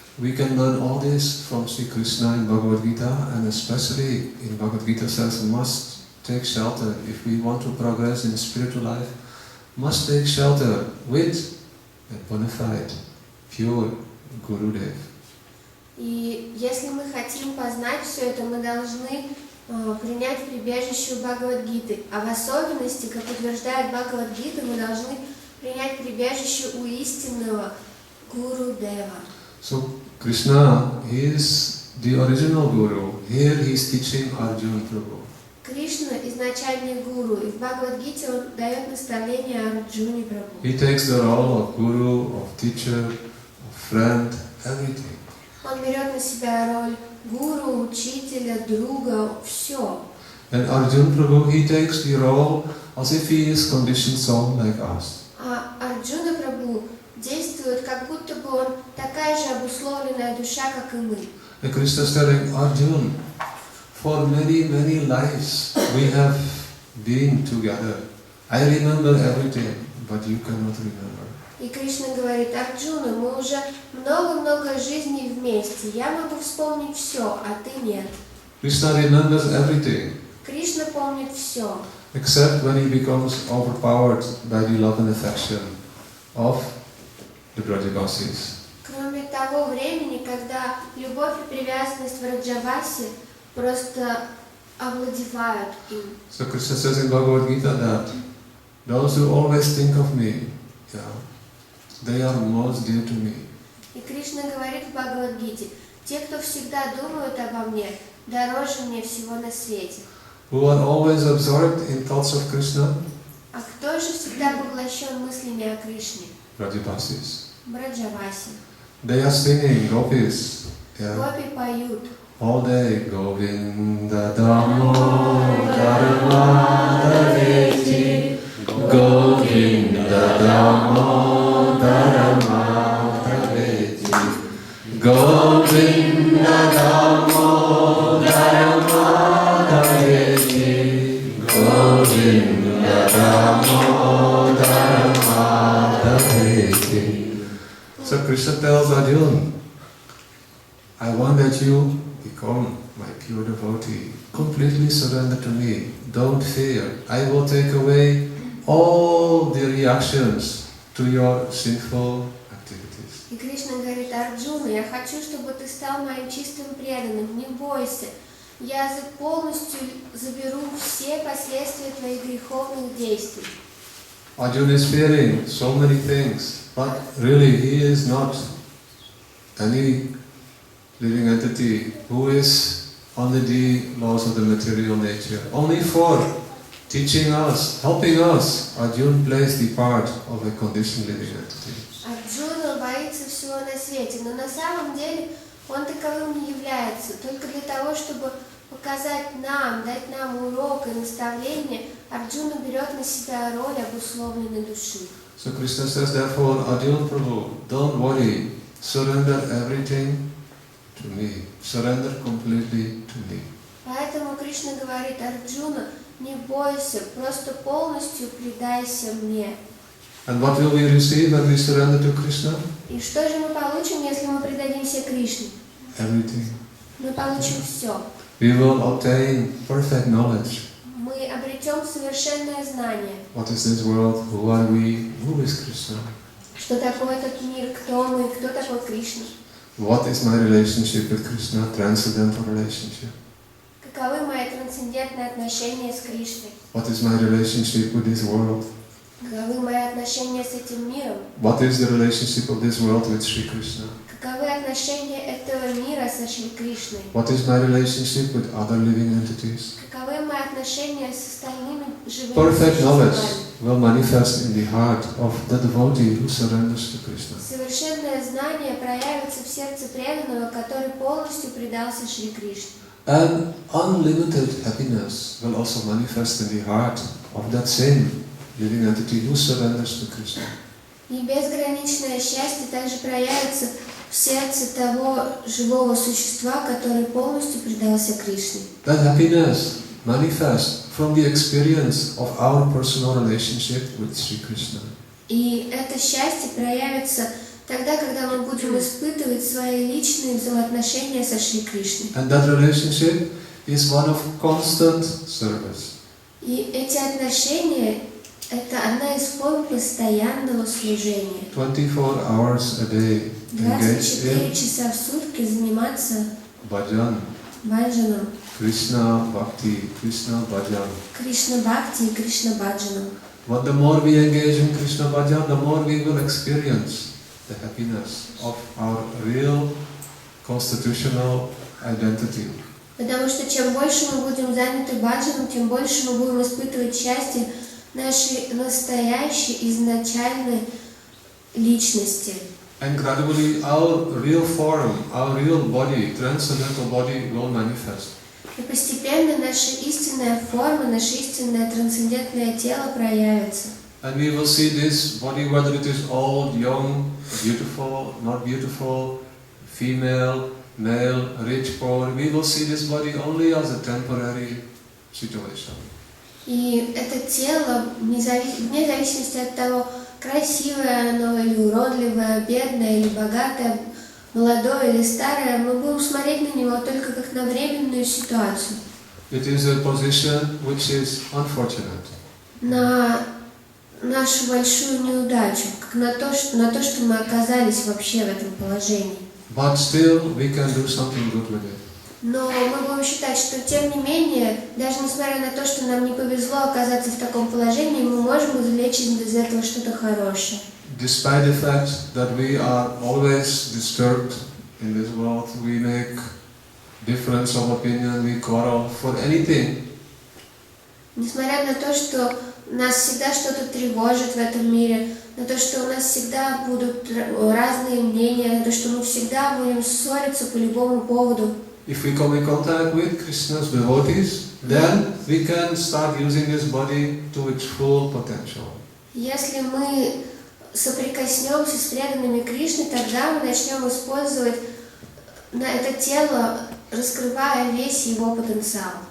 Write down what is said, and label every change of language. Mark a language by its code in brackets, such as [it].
[en] We can learn all this from Sri Krishna in Bhagavad Gita, and especially in Bhagavad Gita says we must take shelter if we want to progress in spiritual life. Must take shelter with a bona fide, pure Gurudev. [ru] И если мы хотим познать все это, мы должны принять прибежище у Бхагавад-гиты. А в особенности, как утверждает Бхагавад-гита, мы должны принять прибежище у истинного Гуру-дева. [en] So Krishna, he is the original Guru. Here he is teaching Arjuna Prabhu. [ru] Кришна изначальный гуру, и в Бхагавад-гите он дает наставление Арджуне Прабху. [en] He takes the role of Guru, of teacher, of friend, everything. [ru] Он берет на себя роль гуру, учителя, друга, все. [en] And Arjuna Prabhu, he takes the role as if he is conditioned soul like us. [ru] А Арджуна Прабху действует, как будто бы он такая же обусловленная душа, как и мы. [en] And Krishna is telling Arjuna, for many, many lives we have been together. I remember everything, but you cannot remember. [ru] И Кришна говорит: Арджуна, мы уже много-много жизней вместе. Я могу вспомнить все, а ты нет. [en] Krishna remembers everything, [ru] Кришна помнит все, [en] except when he becomes overpowered by the love and affection of the Brajavasis. [ru] кроме того времени, когда любовь и привязанность Враджаваси просто овладевают им. [en] So Krishna says in Bhagavad Gita that those who always think of me, yeah, they are most dear to me. [ru] И Кришна говорит в Бхагавад-гите: те, кто всегда думают обо мне, дороже мне всего на свете. [en] Who are always absorbed in thoughts of Krishna? [ru] А кто же всегда поглощен мыслями о Кришне? [en] Brajavasis. [ru] Браджаваси. [en] They are singing gopis, yeah, [ru] Гопи поют. [en] all day. [sa] Govinda Damodara Madhaveti, Govinda Damodara Madhaveti, Govinda Damodara Madhaveti, Govinda Damodara Madhaveti. [en] So Krishna tells Arjuna, I want that you become my pure devotee. Completely surrender to me. Don't fear. I will take away all the reactions to your sinful activities. [ru] И Кришна говорит: Арджуна, я хочу, чтобы ты стал моим чистым преданным. Не бойся. Я полностью заберу все последствия твоих греховных действий. [en] Arjuna is fearing so many things, but really he is not any living entity who is under the laws of the material nature. Only for teaching us, helping us, Arjuna plays the part of a conditioned living entity. [ru] Арджуна боится всего на свете, но на самом деле он таковым не является. Только для того, чтобы показать нам, дать нам урок и наставление, Арджуна берет на себя роль обусловленной души. [en] So Krishna says, therefore, Arjuna Prabhu, don't worry, surrender everything to me. Surrender completely to me. [ru] Поэтому Кришна говорит: Арджуна, не бойся, просто полностью предайся мне. [en] And what will we receive when we surrender to Krishna? [ru] И что же мы получим, если мы предадимся Кришне? [en] Everything. [ru] Мы получим все. [en] We will obtain perfect knowledge. [ru] Мы обретем совершенное знание. [en] What is this world? Who are we? Who is Krishna? [ru] Что такое этот мир? Кто мы? Кто такой Кришна? [en] What is my relationship with Krishna? Transcendental relationship. [ru] Каковы мои трансцендентные отношения с Кришной? [en] What is my relationship with this world? [ru] Каковы мои отношения с этим миром? [en] What is the relationship of this world with Sri Krishna? [ru] Каковы отношения этого мира со Шри Кришной? [en] What is my relationship with other living entities? [ru] Каковы мои отношения с остальными живыми [en] Perfect knowledge [ru] существами? [en] will manifest in the heart of the devotee who surrenders to Krishna. [ru] Совершенное знание проявится в сердце преданного, который полностью предался Шри Кришне. [en] And unlimited happiness will also manifest in the heart of that same living entity who surrenders to Krishna. [ru] И безграничное счастье также проявится в сердце того живого существа, который полностью предался Кришне. [en] That happiness manifests from the experience of our personal relationship with Sri Krishna. [ru] И это счастье проявится тогда, когда мы будем испытывать свои личные взаимоотношения со Шри Кришной. [en] And that relationship is one of constant service. [ru] И эти отношения – это одна из форм постоянного служения. [en] 24 hours a day engaged [ru] 24 [en] in [ru] часа в сутки заниматься [en] bhajan, [ru] баджаном, [en] Krishna Bhakti, Krishna Bhajan. [ru] Кришна Бхакти и Кришна Баджаном. [en] But the more we engage in Krishna Bhajan, the more we will experience the happiness of our real constitutional identity. [ru] Потому что чем больше мы будем заняты баджаном, тем больше мы будем испытывать счастье нашей настоящей, изначальной личности. [en] And gradually our real form, our real body, transcendental body will manifest. [ru] И постепенно наша истинная форма, наше истинное трансцендентное тело проявится. [en] And we will see this body, whether it is old, young, beautiful, not beautiful, female, male, rich, poor, we will see this body only as a temporary situation. [ru] И это тело, вне зависимости от того, красивое оно или уродливое, бедное или богатое, молодое или старое, мы будем смотреть на него только как на временную ситуацию. [en] It is a position which is unfortunate. [ru] На нашу большую неудачу, как на то, что мы оказались вообще в этом положении. [en] But still we can do something good with it. [ru] Но мы будем считать, что тем не менее, даже несмотря на то, что нам не повезло оказаться в таком положении, мы можем извлечь из этого что-то хорошее. [en] Despite the fact that we are always disturbed in this world, we make difference of opinion, we quarrel for anything. [ru] Несмотря на то, что нас всегда что-то тревожит в этом мире, на то, что у нас всегда будут разные мнения, на то, что мы всегда будем ссориться по любому поводу. [en] If we come in contact with Krishna's devotees, then we can start using this body to its full potential. [ru] Если мы соприкоснемся с преданными Кришны, тогда мы начнем использовать это тело, раскрывая весь его потенциал.